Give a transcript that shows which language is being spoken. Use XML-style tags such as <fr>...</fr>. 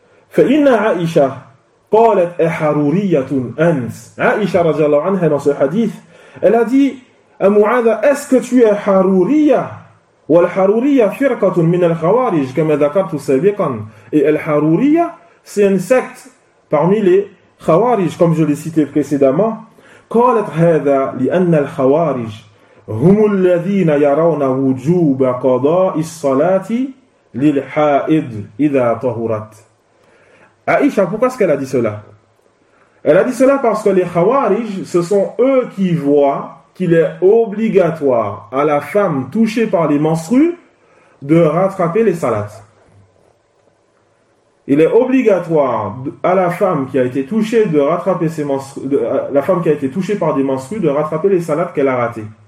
<ar>فَإِنَّ عَائِشَةَ قَالَتْ أَحَرُورِيَّةٌ أَنْتْ</ar> <fr>Aïcha, radiallahu anha, dans ce hadith, elle a dit, أَمُعَذَا, est-ce que tu es haruriya?</fr> <ar>وَالْحَرُورِيَّةَ فِرْقَةٌ مِنَ الْخَوَارِجِ كَمَا ذَكَرْتُ سَبِقًا.</ar> <fr>Et الْحَرُورِيَّةَ, c'est une secte parmi les khawarij, comme je l'ai cité précédemment.</fr> <ar>قالت هذا لأن الخوارج هم الذين يرون وجوب قضاء الصلاة للحائض إذا طهرت.</ar> <fr>Aïcha, pourquoi est-ce qu'elle a dit cela? Elle a dit cela parce que les khawarij, ce sont eux qui voient qu'il est obligatoire à la femme touchée par les menstrues de rattraper les salats. Il est obligatoire à la femme qui a été touchée de rattraper ses menstrues, la femme qui a été touchée par des menstrues de rattraper les salats qu'elle a ratées.</fr>